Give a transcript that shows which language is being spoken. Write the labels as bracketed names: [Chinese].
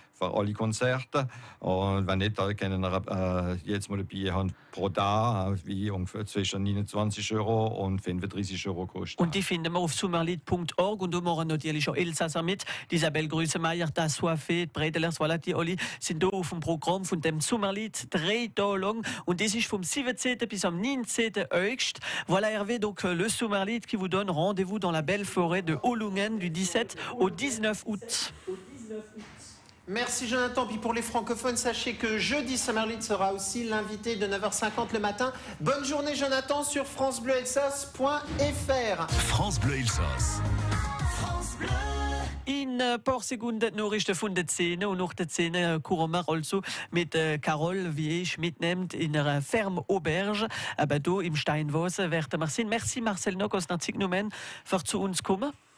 [German] Für alle Konzerte. Und wenn nicht, dann können wir jetzt mal ein Bier haben pro Tag, wie ungefähr zwischen 29 € und 35 € kosten. Und die finden wir auf sommerlied.org. Und da machen natürlich auch Elsasser mit. Die Isabelle Grüßemeier, das Soifé, Bredelers, voilà, die alle sind da auf dem Programm von dem Sommerlied 3 Tage lang. Und das ist vom 17. bis am 19. August. [French] Voilà, Hervé, donc le Sommerlied qui vous donne rendez-vous dans la belle forêt de Hollungen du 17 au 19 août. Merci Jonathan. Puis pour les francophones, sachez que jeudi, Sommerlied sera aussi l'invité de 9h50 le matin. Bonne journée Jonathan sur francebleuelsass.fr. France Bleu Elsass. [German] In ein paar Sekunden Nachrichten von der Szene und nach der Szene kommen wir also mit Carol, wie ich mitnehmt, in einer Ferme Auberge. Aber hier im Steinwasser werden wir sein. Merci Marcel Nock aus Nazignomen für zu uns kommen.